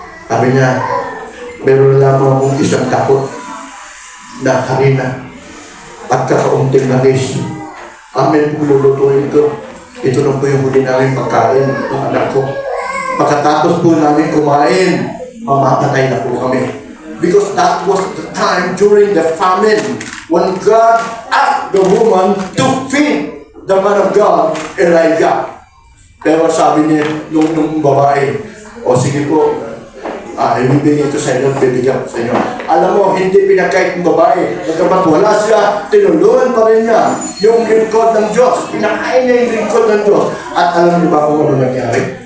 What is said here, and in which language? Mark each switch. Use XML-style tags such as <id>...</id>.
<tl>Sabi niya, meron lamang akong isang takot na harina at kakaunting langis. Amen po lulutuin ko. Ito na po yung huli namin pagkain ng anak ko. Pagkatapos po namin kumain, mamamatay na po kami.</tl> <en>Because that was the time during the famine when God asked the woman to feed the man of God, Elijah.</en> <tl>Pero sabi niya nung babae, o sige po, ibibigay ko sa inyo, bibigyan ko sa inyo. Alam mo, hindi pinakain ng babae. Nagkabat wala siya, tinulungan pa rin niya yung lingkod ng Diyos. Pinakain niya yung lingkod ng Diyos. At alam niyo ba kung ano nangyari?</tl>